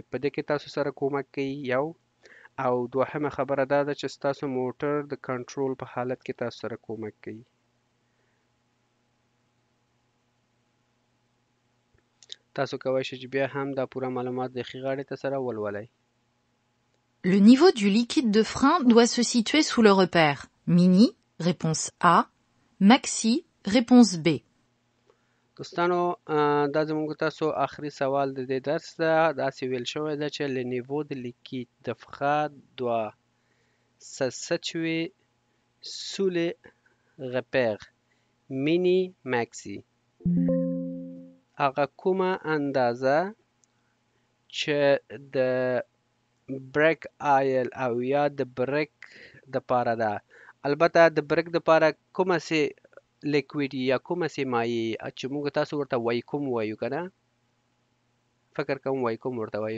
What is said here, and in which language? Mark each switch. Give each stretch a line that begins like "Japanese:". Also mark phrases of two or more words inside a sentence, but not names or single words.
Pashto: په دې کې تاسو سره کومک کوي یو، او دوهمه خبره دا ده چې ستاسو موټر د کنټرول په حالت کې تاسو سره کومک کوي. تاسو کولی شئ چې بیا هم دا پوره معلومات د ښي غاړې ته سره ولولئ.
French: Le niveau du liquide de frein doit se situer sous le repère mini, réponse A, maxi, réponse B.
Pashto: دوستانو دا زموږ تاسو آخري سوال د دې درس ده. داسې ویل شوی ده چې
French: le niveau de liquide de frein doit se situer sous les repères mini maxi.
Pashto: هغه کومه اندازه چې د بریک آیل او یا د بریک دپاره ده. البته د بریک دپاره کومه سي لیکویډ یا کومه سي مایع چې موږ تاسو ورته وایکوم وایو که نه، فکر کوم وایکوم ورته وایي.